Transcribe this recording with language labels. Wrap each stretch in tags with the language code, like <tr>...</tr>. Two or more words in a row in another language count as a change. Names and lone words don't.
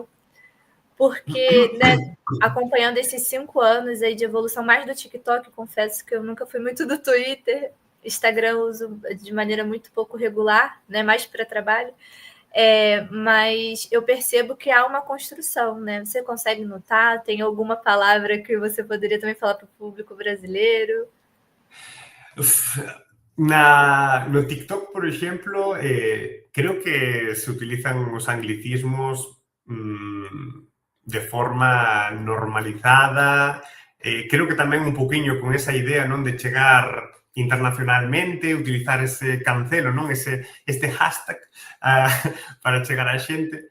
<pt>Porque, né, acompanhando esses 5 anos aí de evolução mais do TikTok, confesso que eu nunca fui muito do Twitter, Instagram eu uso de maneira muito pouco regular, né, mais para trabalho, mas eu percebo que há uma construção, né? Você consegue notar? Tem alguma palavra que você poderia também falar para o público brasileiro?</pt> <gl>No TikTok, por exemplo, creo que se utilizan os anglicismos de forma normalizada. Creo que tamén un poquinho con esa idea non de chegar internacionalmente, utilizar ese cancelo, non este hashtag para chegar á xente.</gl>